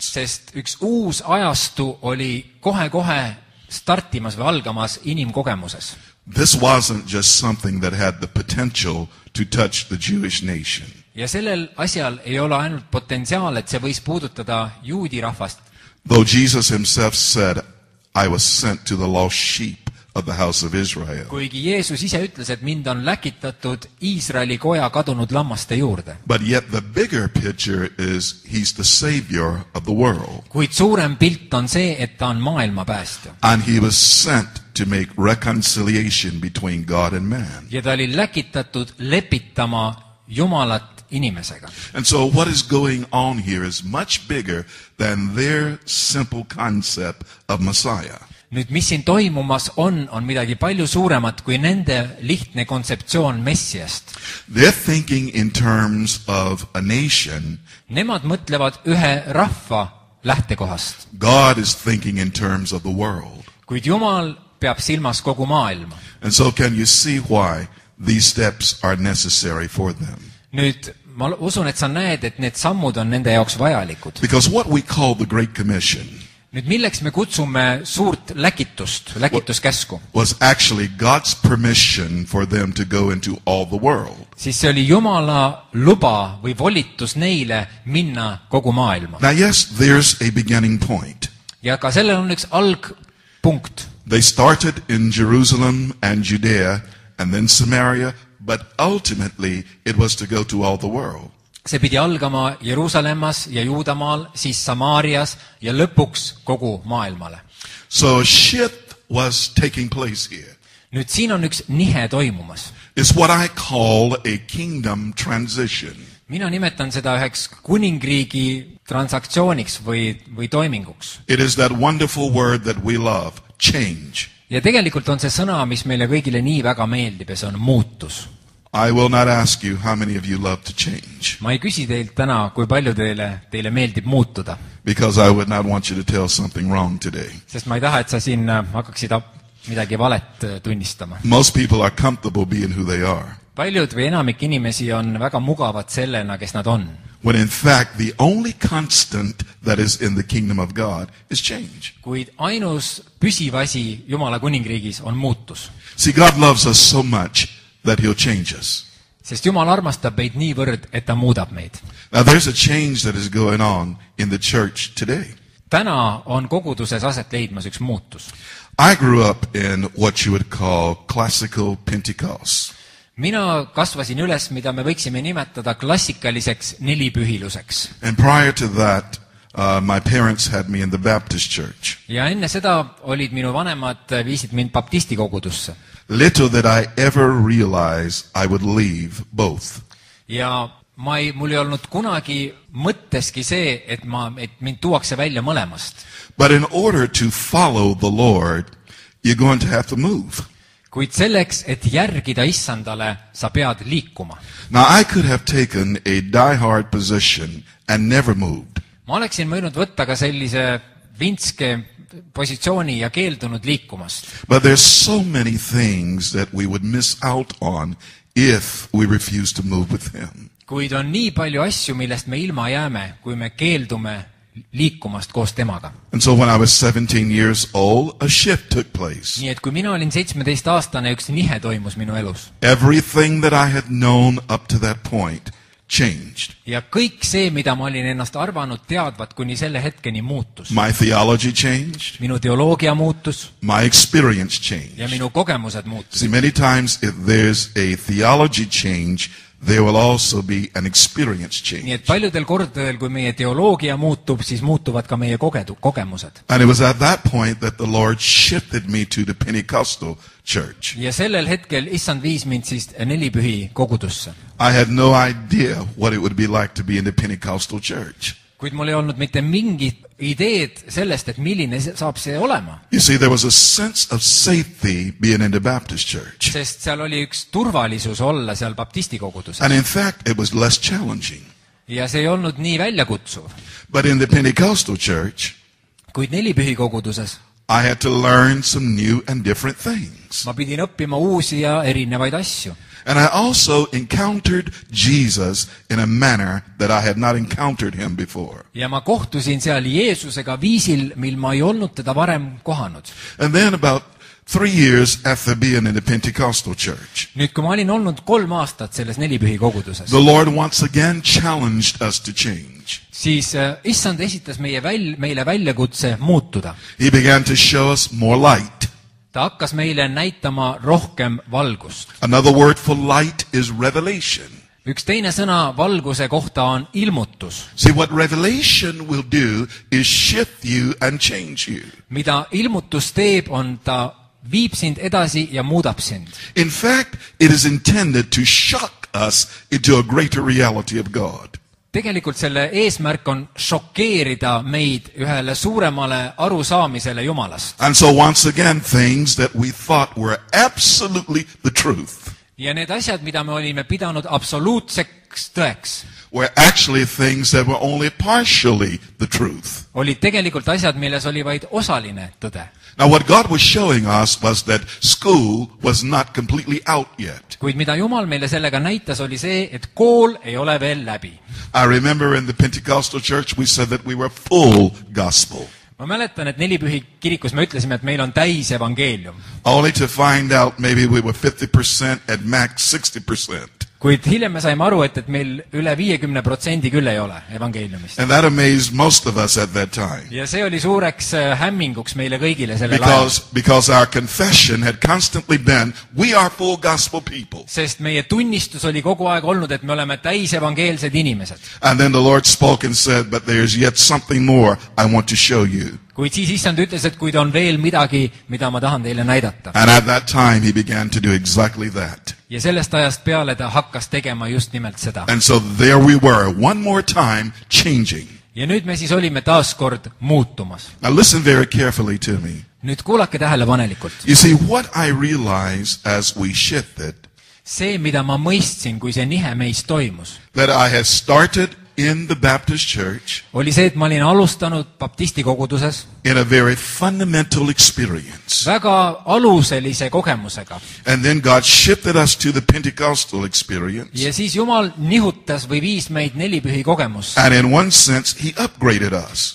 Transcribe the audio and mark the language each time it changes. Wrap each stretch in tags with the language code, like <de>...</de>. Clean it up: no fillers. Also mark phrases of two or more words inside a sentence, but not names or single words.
<et>Sest üks uus ajastu oli kohe-kohe startimas või algamas inimkogemuses.</et> <en>This wasn't just something that had the potential to touch the Jewish nation.</en> <et>Ja sellel asjal ei ole ainult potentsiaal, et see võis puudutada juudi rahvast.</et> <en>Though Jesus himself said, I was sent to the lost sheep of the house of Israel.</en> <et>Kuigi Jeesus ise ütles, et mind on läkitatud Iisraeli koja kadunud lammaste juurde.</et> <en>But yet the bigger picture is he's the savior of the world.</en> <et>Kuid suurem pilt on see, et ta on maailma päästja.</et> <en>And he was sent to make reconciliation between God and man.</en> <et>Ja ta oli läkitatud lepitama Jumalat inimesega.</et> <en>And so what is going on here is much bigger than their simple concept of Messiah.</en> <et>Nüüd, mis siin toimumas on midagi palju suuremat kui nende lihtne kontseptsioon Messiast.</et> <en>They're thinking in terms of a nation.</en> <et>Nemad mõtlevad ühe rahva lähtekohast.</et> <en>God is thinking in terms of the world.</en> <et>Kuid Jumal peab silmas kogu maailma.</et> <en>And so can you see why these steps are necessary for them?</en> <et>Nüüd, ma usun, et sa näed, et need sammud on nende jaoks vajalikud.</et> <en>Because what we call the Great Commission</en> <et>Nüüd, milleks me kutsume suurt läkituskäsku?</et> <en>Was actually God's permission for them to go into all the world.</en> <et>Siis see oli Jumala luba või volitus neile minna kogu maailma.</et> <en>Now yes, there's a beginning point.</en> <et>Ja ka sellel on üks algpunkt.</et> <en>They started in Jerusalem and Judea and then Samaria, but ultimately it was to go to all the world.</en> <et>See pidi algama Jeruusalemmas ja Juudamaal, siis Samaarias ja lõpuks kogu maailmale.</et> <en>So a shift was taking place here.</en> <et>Nüüd siin on üks nihe toimumas.</et> <en>It's what I call a kingdom transition.</en> <et>Mina nimetan seda üheks kuningriigi transaktsiooniks või toiminguks.</et> <en>It is that wonderful word that we love, change.</en> <et>Ja tegelikult on see sõna, mis meile kõigile nii väga meeldib ja see on muutus.</et> <en>I will not ask you how many of you love to change.</en> <et>Ma ei küsi teilt täna, kui palju teile meeldib muutuda.</et> <en>Because I would not want you to tell something wrong today.</en> <et>Sest ma ei taha, et sa siin hakkaksid midagi valet tunnistama.</et> <en>Most people are comfortable being who they are.</en> <et>Paljud või enamik inimesi on väga mugavad sellena, kes nad on.</et> <en>When in fact the only constant that is in the kingdom of God is change.</en> <et>Kuid ainus püsiv asi Jumala kuningriigis on muutus.</et> <en>See, God loves us so much that he'll change us.</en> <et>Sest Jumal armastab meid niivõrd, et ta muudab meid.</et> <en>Now there's a change that is going on in the church today.</en> <et>Täna on koguduses aset leidmas üks muutus.</et> <en>I grew up in what you would call classical Pentecost.</en> <et>Mina kasvasin üles, mida me võiksime nimetada klassikaliseks nelipühiluseks.</et> <en>And prior to that, my parents had me in the Baptist church.</en> <et>Ja enne seda olid minu vanemad viisid mind baptisti kogudusse.</et> <en>Little that I ever realized I would leave both.</en> <et>Ja mul ei olnud kunagi mõtteski see, et mind tuuakse välja mõlemast.</et> <en>But in order to follow the Lord, you're going to have to move.</en> <et>Kuid selleks, et järgida issandale, sa pead liikuma.</et> <en>Now I could have taken a die-hard position and never moved.</en> <et>ma oleksin võinud võtta ka sellise vintske positsiooni ja keeldunud liikumast.</et> <en>But there's so many things that we would miss out on if we refuse to move with him.</en> <et>Kuid on nii palju asju, millest me ilma jääme, kui me keeldume liikumast koos temaga.</et> <en>And so when I was 17 years old, a shift took place.</en> <et>Nii et kui mina olin 17-aastane, üks nihe toimus minu elus.</et> <en>Everything that I had known up to that point changed.</en> <et>Ja kõik see, mida ma olin ennast arvanud teadvat, kuni selle hetkeni muutus.</et> <en>My theology changed.</en> <et>Minu teoloogia muutus.</et> <en>My experience changed.</en> <et>Ja minu kogemused muutus.</et> <en>See, many times if there's a theology change, there will also be an experience change.</en> <et>Nii et paljudel kordadel, kui meie teoloogia muutub, siis muutuvad ka meie kogemused.</et> <en>And it was at that point that the Lord shifted me to the Pentecostal church.</en> <et>Ja sellel hetkel issand viis mind siis nelipühi kogudusse.</et> <en>I had no idea what it would be like to be in the Pentecostal church.</en> <et>Kuid mul ei olnud mitte mingit ideed sellest, et milline saab see olema.</et> <en>You see, there was a sense of safety being in the Baptist church.</en> <et>Sest seal oli üks turvalisus olla seal baptisti koguduses.</et> <en>And in fact, it was less challenging.</en> <et>Ja see ei olnud nii väljakutsuv.</et> <en>But in the Pentecostal church,</en> <et>kuid nelipühi koguduses</et> <en>I had to learn some new and different things.</en> <et>ma pidin õppima uusi ja erinevaid asju.</et> <en>And I also encountered Jesus in a manner that I had not encountered him before.</en> <et>Ja ma kohtusin seal Jeesusega viisil, mil ma ei olnud teda varem kohanud.</et> <en>And then about 3 years after being in the Pentecostal church,</en> <et>nüüd, kui ma olin olnud 3 aastat selles nelipühi koguduses,</et> <en>the Lord once again challenged us to change.</en> <et>siis issand esitas meile väljakutse muutuda.</et> <en>He began to show us more light.</en> <et>Ta hakkas meile näitama rohkem valgust.</et> <en>Another word for light is revelation.</en> <et>Üks teine sõna valguse kohta on ilmutus.</et> <en>See, what revelation will do is shift you and change you.</en> <et>Mida ilmutus teeb, on ta viib sind edasi ja muudab sind.</et> <en>In fact, it is intended to shock us into a greater reality of God.</en> <et>Tegelikult selle eesmärk on šokeerida meid ühele suuremale arusaamisele Jumalast.</et> <en>And so once again, things that we thought were absolutely the truth</en> <et>Ja need asjad, mida me olime pidanud absoluutseks tõeks,</et> <en>were actually things that were only partially the truth.</en> <et>olid tegelikult asjad, milles oli vaid osaline tõde.</et> <en>Now what God was showing us was that school was not completely out yet.</en> <et>Kuid mida Jumal meile sellega näitas, oli see, et kool ei ole veel läbi.</et> <en>I remember in the Pentecostal church we said that we were full gospel.</en> <et>Ma mäletan, et nelipühi kirikus me ütlesime, et meil on täis evangeelium.</et> <en>Only to find out maybe we were 50% at max 60%.</en> <et>Kuid hiljem me saime aru, et meil üle 50% küll ei ole evangeeliumist.</et> <en>And that amazed most of us at that time.</en> <et>Ja see oli suureks hämminguks meile kõigile sellel ajal.</et> <en>Because our confession had constantly been, we are full gospel people.</en> <et>Sest meie tunnistus oli kogu aeg olnud, et me oleme täis evangeelsed inimesed.</et> <en>And then the Lord spoke and said, but there's yet something more I want to show you.</en> <et>Kuid siis issand ütles, et kuid on veel midagi, mida ma tahan teile näidata.</et> <en>And at that time he began to do exactly that.</en> <et>Ja sellest ajast peale ta hakkas tegema just nimelt seda.</et> <en>And so there we were, one more time, changing.</en> <et>Ja nüüd me siis olime taas kord muutumas.</et> <en>Now listen very carefully to me.</en> <et>Nüüd kuulake tähelepanelikult.</et> <en>You see, what I realized as we shifted,</en> <et>see, mida ma mõistsin, kui see nihe meis toimus,</et> <en>that I had started in the Baptist church</en> <et>oli see, et ma olin alustanud baptisti koguduses</et> <en>in a very fundamental experience.</en> <et>väga aluselise kogemusega.</et> <en>And then God shifted us to the Pentecostal experience.</en> <et>Ja siis Jumal nihutas või viis meid nelipühi kogemusse.</et> <en>And in one sense, he upgraded us.</en>